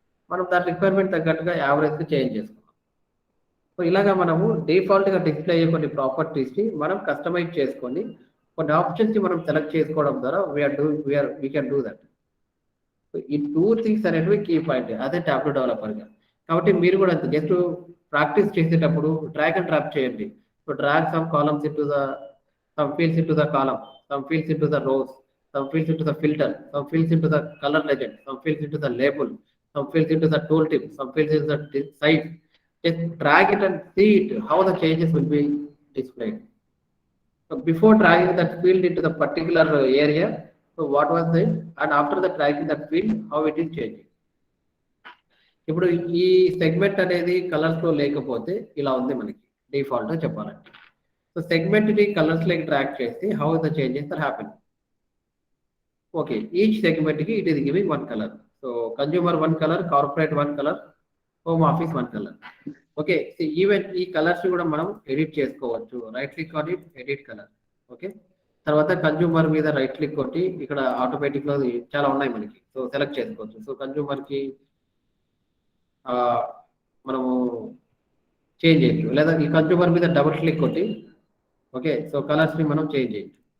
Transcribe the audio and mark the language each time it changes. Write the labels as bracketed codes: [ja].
[te] మనం దాని రిక్వైర్మెంట్ తగ్గట్టుగా యావరేజ్ కి చేంజ్ చేసుకున్నాం. సో ఇలాగా మనము డిఫాల్ట్ గా డిస్ప్లే అయ్యే కొన్ని ప్రాపర్టీస్ ని మనం కస్టమైజ్ చేసుకొని కొన్ని ఆప్షన్స్ ని మనం సెలెక్ట్ చేసుకోవడం ద్వారా [en] We can do that. [te] ఈ 2 థింగ్స్ అనేటివి కీ పాయింట్. అదే టాబ్లూ డెవలపర్ గా. కాబట్టి మీరు కూడా జస్ట్ ప్రాక్టీస్ చేసేటప్పుడు డ్రాగ్ అండ్ డ్రాప్ చేయండి. [en] So drag some columns into the some fields into the column, some fields into the rows, some fields into the filter, some fields into the color legend, some fields into the label, some fields into the tooltip, some fields into the size. Just drag it and see it, how the changes will be displayed. So before dragging that field into the particular area, so what was it, and after the dragging that field, how it is changing. [te] ఇప్పుడు ఈ segment అనేది colours లో లేకపోతే ఇలా ఉంది మనకి default గా చెప్పాలంటే. సో సెగ్మెంట్ ని కలర్స్ లోకి డ్రాగ్ చేస్తే [en] How the changes are happening. Okay, each segment it is giving one color. So consumer one color, corporate one color, home office one color. Okay, see even [te] ఈ colours కూడా మనం edit చేసుకోవచ్చు. [en] Right click on it, edit colour. [te] Okay, తర్వాత consumer మీద right click కొట్టి ఇక్కడ automatic లో చాలా ఉన్నాయి మనకి. సో సెలెక్ట్ చేసుకోవచ్చు. సో కన్జ్యూమర్ కి మనము చేంజ్ చేయొచ్చు, లేదా ఈ కన్జ్యూమర్ మీద డబుల్ క్లిక్ కొట్టి ఓకే, సో కలర్స్ ని మనం చేంజ్ చేయొచ్చు.